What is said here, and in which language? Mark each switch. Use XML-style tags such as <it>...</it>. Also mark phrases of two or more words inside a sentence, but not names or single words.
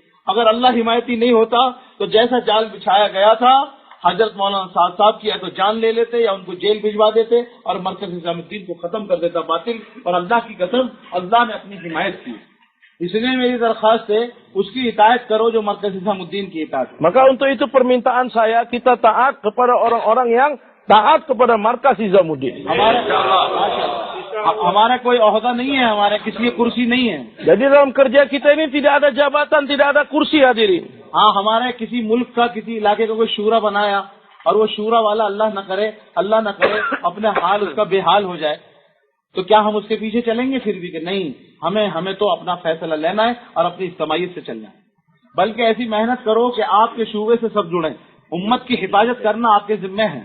<ur>اگر اللہ حمایتی نہیں ہوتا تو جیسا جال بچھایا گیا تھا، حضرت مولانا صاحب کی یا تو جان لے لیتے یا ان کو جیل بھجوا دیتے اور مرکز نظام الدین کو ختم کر دیتا باطل، اور اللہ کی قسم اللہ نے اپنی حمایت کی۔ اس لیے میری درخواست ہے اس کی اطاعت کرو جو مرکز نظام الدین کی اطاعت۔</ur> <id>Maka untuk itu permintaan saya, kita taat kepada orang-orang yang taat kepada markas Nizamuddin.</id> <ur>ہمارا کوئی عہدہ نہیں ہے، ہمارے کسی کی کرسی نہیں ہے۔</ur> <id>Jadi dalam kerja kita ini tidak ada jabatan, tidak ada kursi hadirin.</id> <ur>ہاں، ہمارے کسی ملک کا کسی علاقے کا کوئی شورا بنایا اور وہ شورا والا اللہ نہ کرے اپنے حال اس کا بے حال ہو جائے تو کیا ہم اس کے پیچھے چلیں گے؟ پھر بھی کہ نہیں، ہمیں تو اپنا فیصلہ لینا ہے اور اپنی اجتماعیت سے چلنا ہے۔ بلکہ ایسی محنت کرو کہ آپ کے شعبے سے سب جڑیں، امت کی حفاظت کرنا آپ کے ذمہ ہے۔</ur>